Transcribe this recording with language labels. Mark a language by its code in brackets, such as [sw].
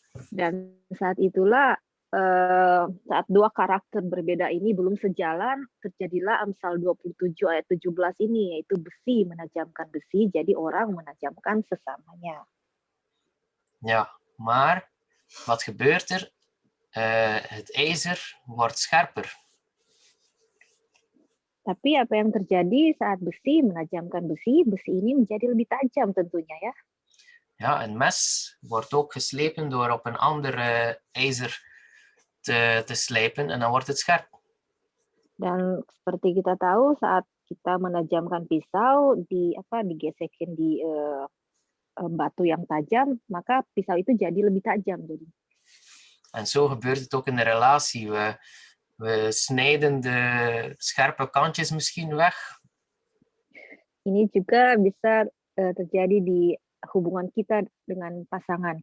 [id] Dan saat itulah saat dua karakter berbeda ini belum sejalan, terjadilah Amsal 27 ayat 17 ini, yaitu besi menajamkan besi, jadi orang menajamkan sesamanya. [nl] Ja, maar wat gebeurt er? Het ijzer wordt scherper. [id] Tapi apa yang terjadi saat besi menajamkan besi, besi ini menjadi lebih tajam tentunya ya. [nl] Ja, een mes wordt ook geslepen door op een ander ijzer te slijpen en dan wordt het scherp. [id] Dan seperti kita tahu saat kita menajamkan pisau digesekin di batu yang tajam, maka pisau itu jadi lebih tajam. Jadi. [nl] En zo gebeurt het ook in de relatie. We snijden de scherpe kantjes misschien weg. [id] Ini juga bisa terjadi di hubungan kita dengan pasangan.